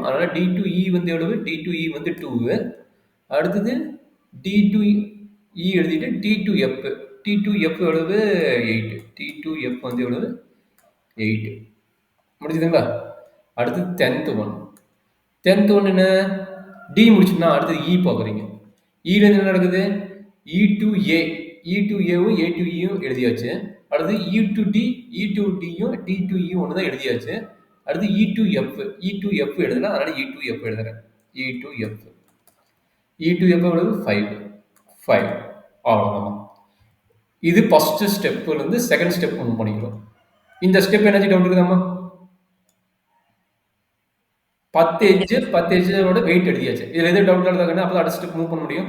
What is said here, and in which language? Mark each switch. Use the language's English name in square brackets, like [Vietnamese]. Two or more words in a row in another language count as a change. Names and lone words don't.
[Tamil] அதனால் D2E வந்து எவ்வளவு? D2E வந்து 2. அடுத்தது D2E எழுதிட்டு T2F. T2F எவ்வளவு? 8. T2F வந்து எவ்வளவு? 8. முடிச்சுதுங்களா? அடுத்து [English] 10th one. 10th one [Tamil] என்ன? டி முடிச்சுன்னா அடுத்தது இ பார்க்குறீங்க. இலேருந்து என்ன நடக்குது? E2A. E2Aவும் A2Eயும் எழுதியாச்சு. அடுத்து E2D, E2Dயும் D2Eயும் ஒன்று தான் எழுதியாச்சு. அடுத்து E2F. E2F எழுதுனா, அதனால E2F எழுதுறேன். E2F. E2F எவ்வளவு? 5. அவ்வளோதான். இது [English] first stepலேருந்து second step move [Tamil] பண்ணிக்கிறோம். இந்த ஸ்டெப் என்ன டவுட் இருக்குதாம்மா? 10 எட்ஜோட வெயிட் எழுதியாச்சு. இதில் எது டவுட் எழுதாங்கன்னா அப்போ அடுத்த [English] step move [Tamil] பண்ண முடியும்.